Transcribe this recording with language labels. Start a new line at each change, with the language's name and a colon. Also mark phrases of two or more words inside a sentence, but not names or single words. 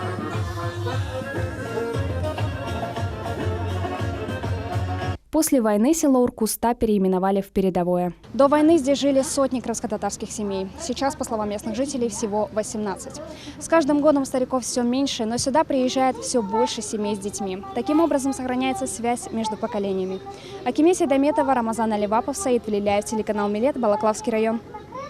Russian: После войны село Уркуста переименовали в Передовое. До войны здесь жили сотни крымско-татарских семей. Сейчас, по словам местных жителей, всего 18. С каждым годом стариков все меньше, но сюда приезжает все больше семей с детьми. Таким образом сохраняется связь между поколениями. Акиме Сейдаметова, Рамазан Аливапов, Саид Валиляев, телеканал Милет, Балаклавский район.